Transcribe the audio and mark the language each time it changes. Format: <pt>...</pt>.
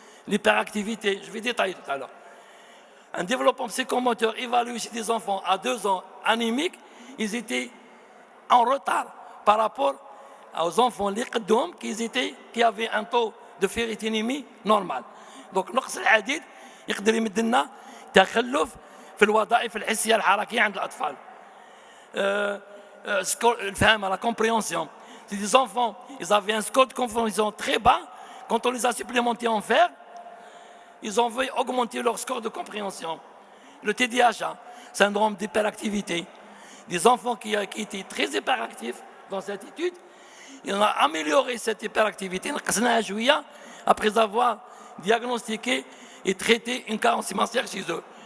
<fr>l'hyperactivité, je vais détailler tout à l'heure. Un développement psychomoteur évalué chez des enfants à 2 ans anémiques, ils étaient en retard par rapport aux enfants qui avaient un taux de ferritinémie normal.</fr> <ar>Donc نقص العديد يقدر يمد لنا تخلف في الوظائف الحسيه الحركيه عند الاطفال.</ar> <fr>الفهم, la compréhension. Si des enfants, ils avaient un score de compréhension très bas, quand on les a supplémentés en fer, ils ont vu augmenter leur score de compréhension. Le TDAH, syndrome d'hyperactivité, des enfants qui étaient très hyperactifs dans cette étude, ils ont amélioré cette hyperactivité après avoir diagnostiqué et traité une carence sémentielle chez eux.</fr>